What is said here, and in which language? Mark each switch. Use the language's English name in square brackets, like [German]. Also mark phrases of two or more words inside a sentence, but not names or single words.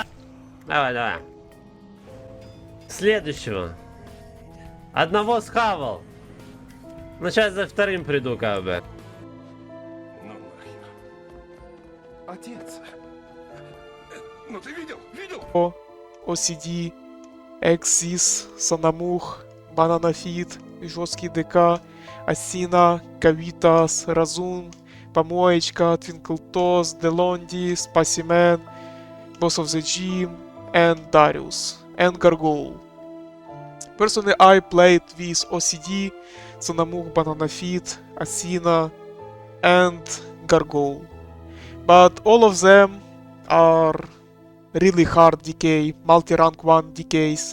[Russian] Давай. Следующего. Одного схавал. Ну, сейчас за вторым приду, как бы. Отец, ну ты видел? OCD, Exis, Санамух, Бананафит, жесткий ДК, Асина, Кавитас, Разун, Помоечка, Твинклтос, Делонди, Спасимен, [English] Boss of the Gym, and Darius, and Gargoyle. Personally, I played with OCD, Sanamuk, Bananafit, Asina, and Gargoyle. But all of them are really hard DK, multi-rank 1 DKs.